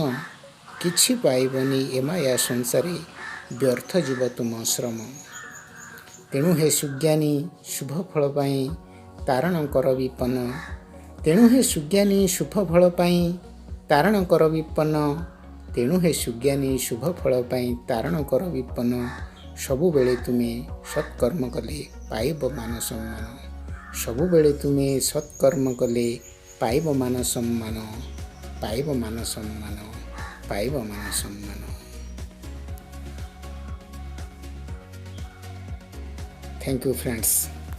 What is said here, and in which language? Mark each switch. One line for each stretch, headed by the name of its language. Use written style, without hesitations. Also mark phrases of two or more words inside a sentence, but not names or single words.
Odia: କିଛି ପାଇବନି ଏମାୟା ସଂସାରେ ବ୍ୟର୍ଥ ଜୀବ ତୁମ ଶ୍ରମ। ତେଣୁ ହେ ସୁଜ୍ଞାନୀ ଶୁଭ ଫଳ ପାଇ ତାରଣ କର ବିପନ୍ନ। ତେଣୁ ହେ ସୁଜ୍ଞାନୀ ଶୁଭ ଫଳ ପାଇ ତାରଣ କର ବିପନ୍ନ। ତେଣୁ ହେ ସୁଜ୍ଞାନୀ ଶୁଭ ଫଳ ପାଇ ତାରଣ କର ବିପନ୍ନ। ସବୁ ବେଳେ ତୁମେ ସତ୍କର୍ମ କଲେ ପାଇବ ମାନ ସମ୍ମାନ। ସବୁ ବେଳେ ତୁମେ ସତ୍କର୍ମ କଲେ ପାଇବ ମାନ ସମ୍ମାନ। ପାଇବ ମାନ ସମ୍ମାନ। ପାଇବ ମାନ ସମ୍ମାନ।
English: Thank you friends.